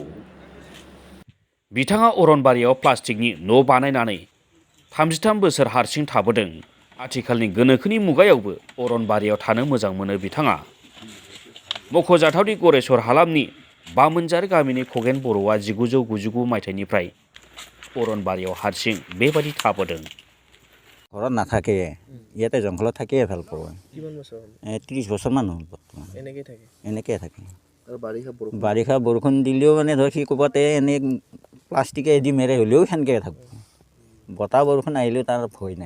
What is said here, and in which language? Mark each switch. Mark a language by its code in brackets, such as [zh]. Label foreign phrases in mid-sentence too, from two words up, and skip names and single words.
[brx] बिथाङा अरनबारियाव प्लास्टिकनि न' बानायनानै 33 बोसोर हारसिं थाबोदों। आथिखालनि गोनोखोनि मुगायावबो अरनबारियाव थानो मोजां मोनो बिथाङा। मख'जाथावदि गरेस्वर हालामनि बामोनजार गामिनि खगेन बर'आ 1999 मायथाइनिफ्राय अरनबारियाव हारसिं बेबादि थाबोदों। [as] ঘৰত নাথাকে, ইয়াতে জংঘলত থাকিয়ে ভাল পাওঁ। 30 বছৰমান হ'ল বৰ্তমান এনেকৈ থাকে। বাৰিষা বৰষুণ দিলেও মানে ধৰ সি ক'ৰবাতে এনেই প্লাষ্টিকে এদি মেৰে হ'লেও সেনেকৈ থাকোঁ। বতাহ বৰষুণ আহিলেও তাৰ ভয় নাই।